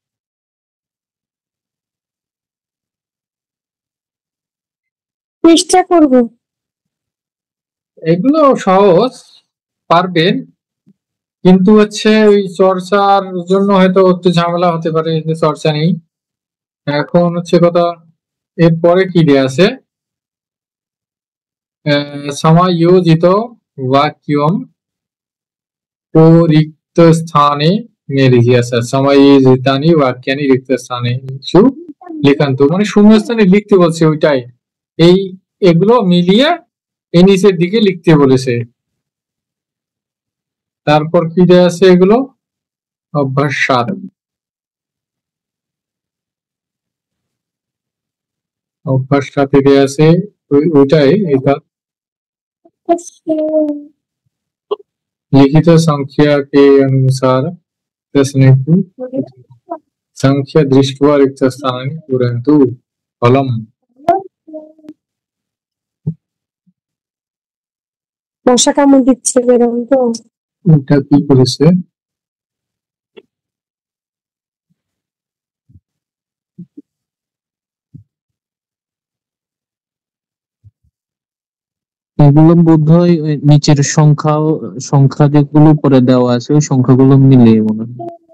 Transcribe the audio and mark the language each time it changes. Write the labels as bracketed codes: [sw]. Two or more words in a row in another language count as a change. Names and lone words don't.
[bn] চেষ্টা করব। এগুলো সহজ, পারবেন, কিন্তু হচ্ছে ওই চর্চার জন্য হয়তো একটু ঝামেলা হতে পারে, যে চর্চা নেই। এখন হচ্ছে কথা, এরপরে কি দেয়া আছে? [hi] समायोजित वाक्यम को रिक्त स्थाने में लिखिए। अच्छा, [sa] समायोजितानि वाक्यानि रिक्त स्थाने লিখান্তু, [bn] মানে শূন্যস্থানে লিখতে বলছে ওইটাই। এই এগুলো মিলিয়ে এই নিচের দিকে লিখতে বলেছে। তারপর কি দেয়া আছে এগুলো? অভ্যাস 7। অভ্যাস 7 দেয়া আছে ওইটাই, এটা [hi] लिखित संख्या के अनुसार प्रश्न की संख्या [sa] दृष्ट्वा रिक्त स्थानानि पूरयन्तु। फलम [bn] মশা কামড় দিচ্ছে এরকম তো। এটা কি করেছে? এগুলো বোধহয় ওই নিচের সংখ্যা যেগুলো উপরে দেওয়া আছে ওই সংখ্যাগুলো মিলিয়ে মনে হয়।